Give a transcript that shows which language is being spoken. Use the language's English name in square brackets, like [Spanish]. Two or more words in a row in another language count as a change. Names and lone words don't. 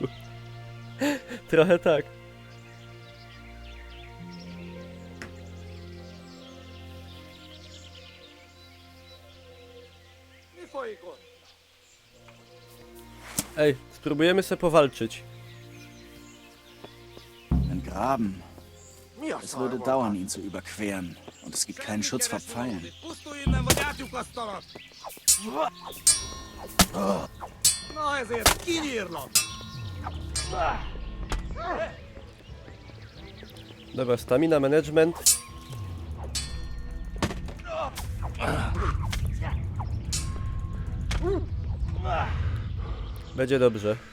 [Polish] Trochę tak. Ej, spróbujemy sobie powalczyć. [German] Ein Graben. Es würde dauern, ihn zu überqueren. Und es gibt keinen Schutz vor Pfeilen. [Polish] Dobra, [English] stamina management. [Polish] Będzie dobrze.